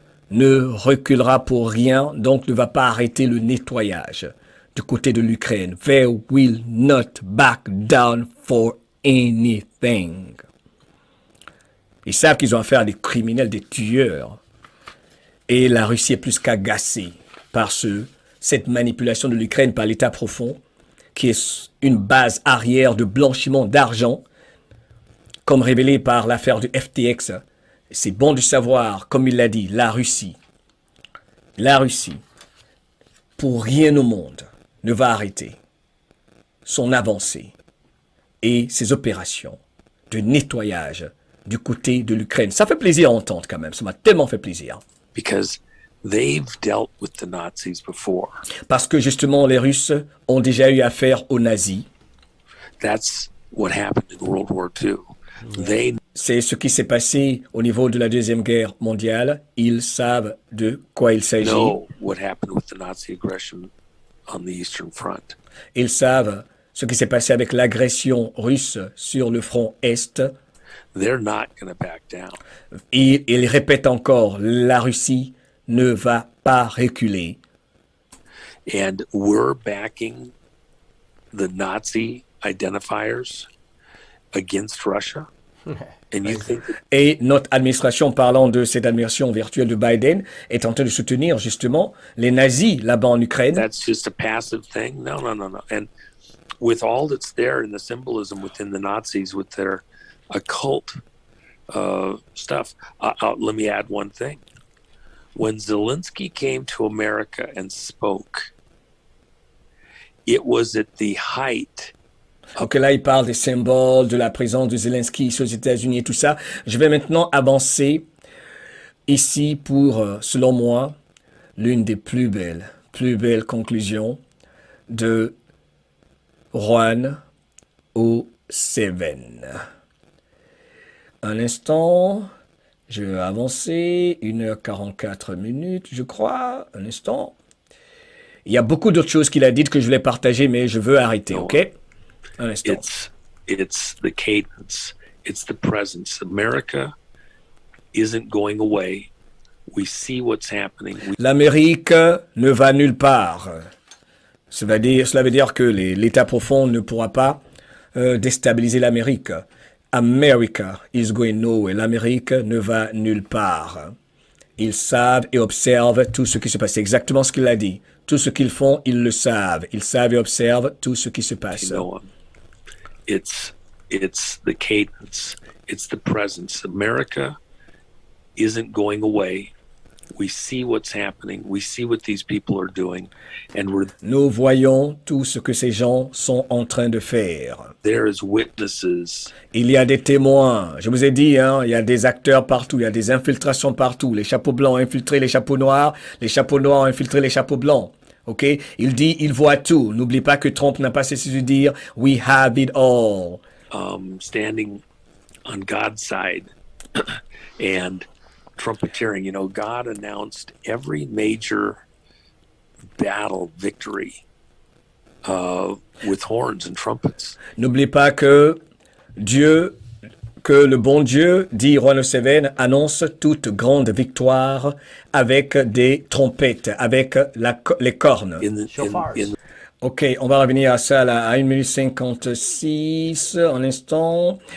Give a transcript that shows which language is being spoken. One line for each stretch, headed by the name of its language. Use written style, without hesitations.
French: Ne reculera pour rien, donc ne va pas arrêter le nettoyage du côté de l'Ukraine.
English: They will not back down for anything.
French: Ils savent qu'ils ont affaire à des criminels, des tueurs. Et la Russie est plus qu'agacée par cette manipulation de l'Ukraine par l'État profond, qui est une base arrière de blanchiment d'argent, comme révélé par l'affaire du FTX. C'est bon de savoir, comme il l'a dit, la Russie, pour rien au monde, ne va arrêter son avancée et ses opérations de nettoyage du côté de l'Ukraine. Ça fait plaisir à entendre quand même, ça m'a tellement fait plaisir.
English: Because they've dealt with the Nazis before.
French: Parce que justement, les Russes ont déjà eu affaire aux nazis.
English: That's what happened in World War II.
French: C'est ce qui s'est passé au niveau de la Deuxième Guerre mondiale. Ils savent de quoi il s'agit.
English: What happened with the Nazi aggression on the Eastern Front.
French: Ils savent ce qui s'est passé avec l'agression russe sur le front Est.
English: They're not going to back down.
French: Et ils répètent encore, la Russie ne va pas reculer.
English: And we're backing the Nazi identifiers against Russia. And you think that...
French: Et notre administration, parlant de cette admiration virtuelle de Biden, est en train de soutenir justement les nazis là-bas en Ukraine.
English: That's just a passive thing? No. And with all that's there in the symbolism within the Nazis, with their occult stuff, let me add one thing. When Zelensky came to America and spoke, it was at the height.
French: Donc là, il parle des symboles, de la présence de Zelensky ici aux États-Unis et tout ça. Je vais maintenant avancer ici pour, selon moi, l'une des plus belles conclusions de Juan O7. Un instant, je vais avancer, 1h44, je crois, un instant. Il y a beaucoup d'autres choses qu'il a dites que je voulais partager, mais je veux arrêter, ok? Un instant.
English: It's the cadence. It's the presence. America isn't going away. We see what's happening.
French: L'Amérique ne va nulle part. Cela veut dire que l'État profond ne pourra pas déstabiliser l'Amérique.
English: America is going nowhere.
French: L'Amérique ne va nulle part. Ils savent et observent tout ce qui se passe. C'est exactement ce qu'il a dit. Tout ce qu'ils font, ils le savent. Ils savent et observent tout ce qui se passe.
English: It's the cadence. It's the presence. America isn't going away. We see what's happening. We see what these people are doing.
French: Nous voyons tout ce que ces gens sont en train de faire.
English: There is witnesses.
French: Il y a des témoins. Je vous ai dit, hein, il y a des acteurs partout. Il y a des infiltrations partout. Les chapeaux blancs ont infiltré les chapeaux noirs. Les chapeaux noirs ont infiltré les chapeaux blancs. OK? Il dit, il voit tout. N'oublie pas que Trump n'a pas cessé de dire,
English: we have it all. Standing on God's side and trumpeteering, you know, God announced every major battle victory with horns and trumpets.
French: N'oublie pas que le bon Dieu, dit Juan Seven, annonce toute grande victoire avec des trompettes, avec les cornes. OK, on va revenir à ça là, à 1 minute 56, un instant.